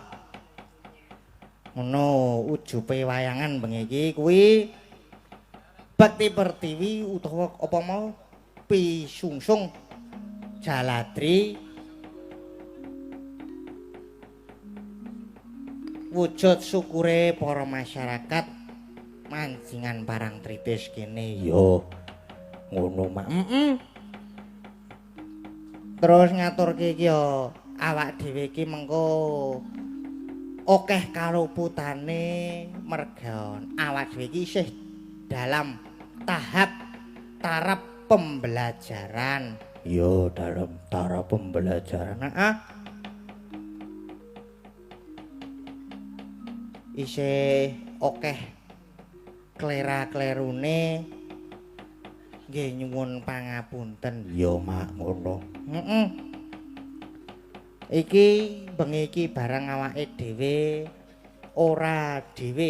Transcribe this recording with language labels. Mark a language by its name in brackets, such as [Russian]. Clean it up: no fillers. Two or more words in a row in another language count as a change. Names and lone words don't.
[Javanese] Ngono ujupe wayangan bengi iki kuwi Bekti Pertiwi utawa apa mau Pisungsung Jaladri wujud syukure para masyarakat mancingan parang tritis kene. Yo. Ngono, Mak. Terus ngaturke iki ya awak dhewe iki mengko akeh kaluputane merga awak dhewe iki isih [Indonesian] dalam taraf pembelajaran. [Javanese] Yo, [Indonesian] dalam taraf pembelajaran. [Javanese] Heeh. Isih akeh klera-klerune nggih nyuwun pangapunten. Yo, Mak, ngono. Iki bengi iki barang awake dhewe ora dhewe.